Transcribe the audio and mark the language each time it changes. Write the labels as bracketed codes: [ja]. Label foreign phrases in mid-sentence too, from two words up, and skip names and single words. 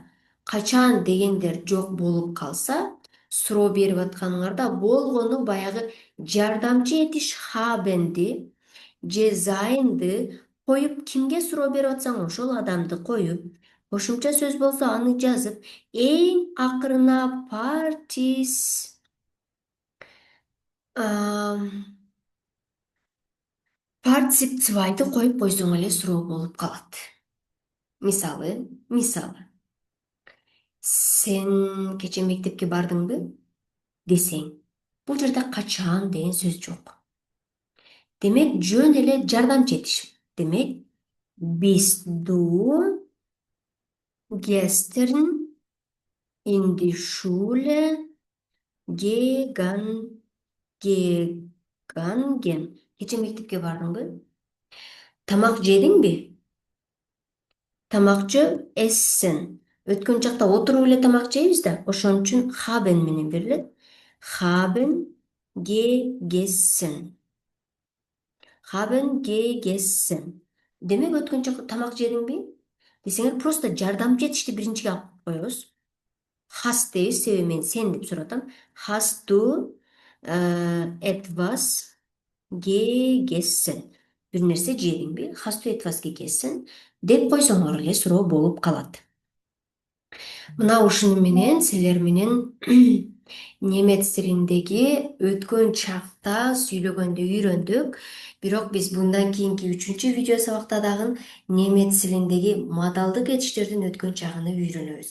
[ky] Качан дегендер жок болуп калса, суроо берип атканыңарда болгону баягы жардамчы этиш хабенди же зайнды коюп, кимге суроо берип атсаң ошол адамды коюп, кошумча сөз болсо аны жазып, эң акырына партицип цвайды коюп койсоң эле суроо болуп калат. Мисалы, сен кече мектепке бардыңбы десең, бул жерде качан деген сөз жок. Демек, жөн эле жардамчы этиш. Демек, [de] bist du gestern in die Schule gegangen? [ky] Кече мектепке бардыңбы? Тамак жедиңби? Тамак жөө эссен. Өткөн чакта отуруп эле тамак жейбиз да, ошон үчүн haben менен берилет. [de] Haben gegessen. Haben gegessen. [ky] Демек, өткөн чакта тамак жедиңби десеңер, просто жардамчы этишти биринчиге алып коебуз. Hast дейбиз, себеби мен сен деп суратам. [de] Hast du etwas gegessen? [ky] Бир нерсе жедиңби? [de] Hast du etwas gegessen? [ky] Деп койсоңор эле суроо болуп калат. Мына ушуну менен силер менен немец тилиндеги өткөн чакта сүйлөгөндү үйрөндүк. Бирок биз bundan кийинки 3-чү видео сабакта дагы немец тилиндеги модалдык этиштердин өткөн чагыны үйрөнөбүз.